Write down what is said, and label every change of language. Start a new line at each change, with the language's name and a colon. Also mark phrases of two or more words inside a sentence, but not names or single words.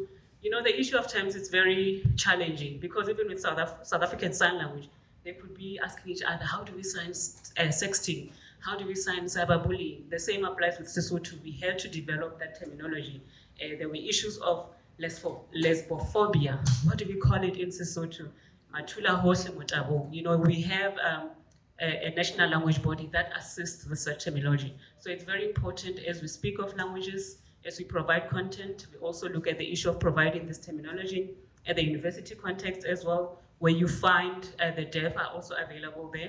English: The issue of terms is very challenging because even with South African Sign Language, they could be asking each other, how do we sign sexting? How do we sign cyberbullying? The same applies with Sesotho. We had to develop that terminology. There were issues of lesbophobia. What do we call it in Sesotho?
Southern Sotho: Matula hose motabo.
English: We have a national language body that assists with such terminology. So it's very important as we speak of languages, as we provide content, we also look at the issue of providing this terminology at the university context as well, where you find the deaf are also available there.